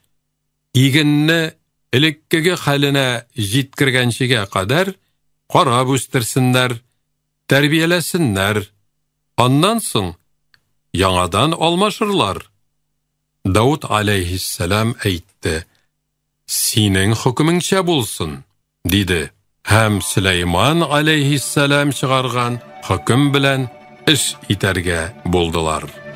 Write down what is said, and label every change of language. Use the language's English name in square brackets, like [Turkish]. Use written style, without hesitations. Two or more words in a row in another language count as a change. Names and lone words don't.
[Tatar] Игенне элеккеге хәленә җиткергәнчегә кадәр карап үстерсеннәр, тәрбияләсеннәр. Аннан соң яңадан алмашырлар». Дауд алейхиссалам әйтте: [Uzbek] sening hukmingcha bo'lsin, dedi. Ham Sulaymon alayhissalom chiqargan hukm bilan ish etarga bo'ldilar.